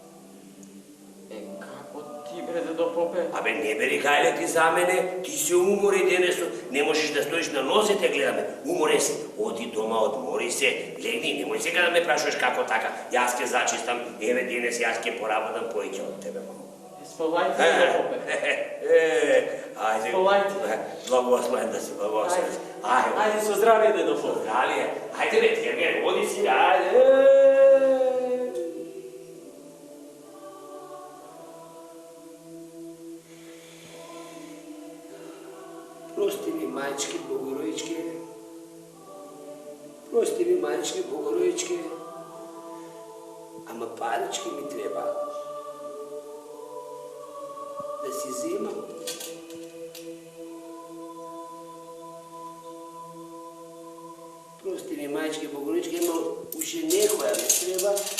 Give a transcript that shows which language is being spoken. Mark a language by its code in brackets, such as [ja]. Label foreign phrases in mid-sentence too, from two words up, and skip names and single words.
[mk] Како ти бре, дедо Попе? Не бери гајле ти за мене, ти се умори денесот, не можеш да стоиш на нозете, гледаме, уморен си. Оди дома, одмори се, легни, немој сега да ме прашуваш како така. Јас ќе зачистам, еве денес јас ќе поработам поеќе од тебе, мамо. Столајте, дедо попе. Ajde. Stolajte. Благословен да си, благословен. Ajde. Ајде, со здравије, дедо попе. Здравије. Ајде, већ, Евген, води си, ајде. Прости ми, мајчке Богородичке. Прости ми, мајчке Богородичке. Ама парички ми treba. Да си взимам. Прости ми, майчки Богородички, ама уши некоја ми треба.